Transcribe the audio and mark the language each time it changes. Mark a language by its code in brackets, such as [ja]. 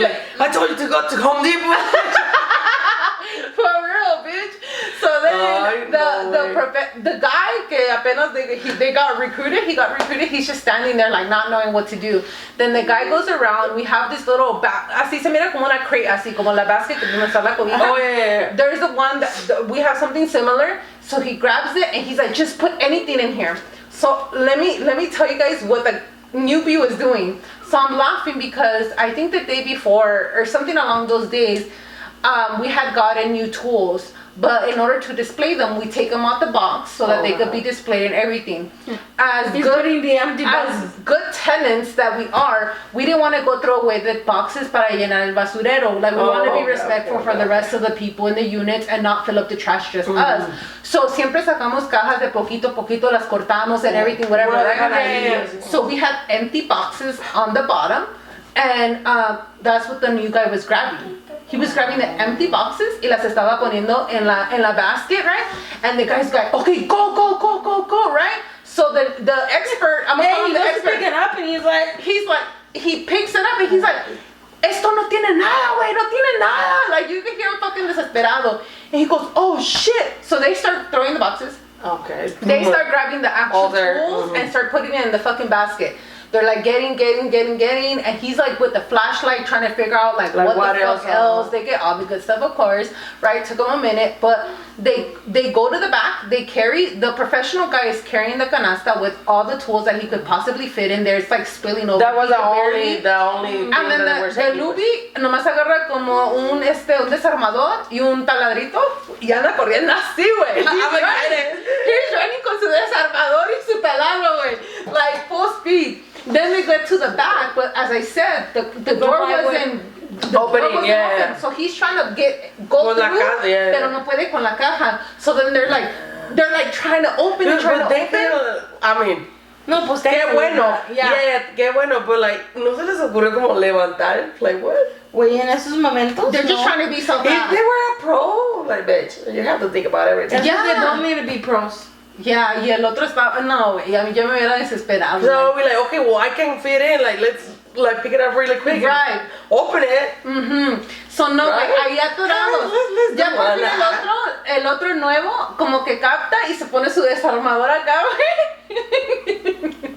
[en] like, I told you to go to Home Depot. For real, bitch. So then the guy [es] que apenas [en] they got recruited, he's just standing there like not knowing what to do. Then the guy goes around, we have this little [es] así se mira como una crate, así como la basket que donde está la cobija. [en] Oh yeah. There's the one that we have something similar. So he grabs it and he's like, just put anything in here. So let me tell you guys what the newbie was doing. So I'm laughing because I think the day before or something along those days, we had gotten new tools. But in order to display them, we take them out the box so that they could be displayed and everything. He's putting the empty boxes. As good tenants that we are, we didn't want to go throw away the boxes [es] para llenar el basurero. [en] Like, we want to be respectful for the rest of the people in the units and not fill up the trash just us. [es] So siempre sacamos cajas de poquito a poquito, las cortamos [en] and everything, whatever. So we had empty boxes on the bottom, and that's what the new guy was grabbing. He was grabbing the empty boxes [es] y las estaba poniendo en la [en] basket, right? And the guy's like, okay, go, right? So the expert, I'm gonna call him the expert. Pick it up and he's like, he picks it up and he's like, [es] esto no tiene nada, güey, no tiene nada. [en] Like, you can hear him fucking desesperado. And he goes, oh shit. So they start throwing the boxes. Okay. They start grabbing the actual tools and start putting it in the fucking basket. They're like getting, and he's like with the flashlight trying to figure out like what the fuck else. They get all the good stuff, of course, right? Took them a minute, but they go to the back. They carry, the professional guy is carrying the canasta with all the tools that he could possibly fit in there. It's like spilling over. That was the only [es] and then the Lupe nomás agarra como un desarmador y un taladrito y anda corriendo así, güey. [en] He's running [es] con su desarmador y su taladro, güey, [en] like full speed. Then we get to the back, but as I said, the door wasn't open, so he's trying to go through, [es] pero no puede con la caja. [en] So then they're like trying to open and trying to open. I mean, [es] no, pues qué bueno, qué bueno, [en] but like, [es] no se les ocurrió como levantar, [en] like what? [es] Güey, en esos momentos, [en] they're just trying to be so fast. If they were a pro, like bitch, you have to think about everything. They don't need to be pros. [es] Yeah, y el otro estaba, no, y a mí yo me hubiera desesperado. [en] So we're like, okay, well I can fit in, like let's like pick it up really quick. Right. Open it. So no, right? [es] ahí atorados. Ya por fin el otro nuevo, como que capta y se pone su desarmador acá, güey.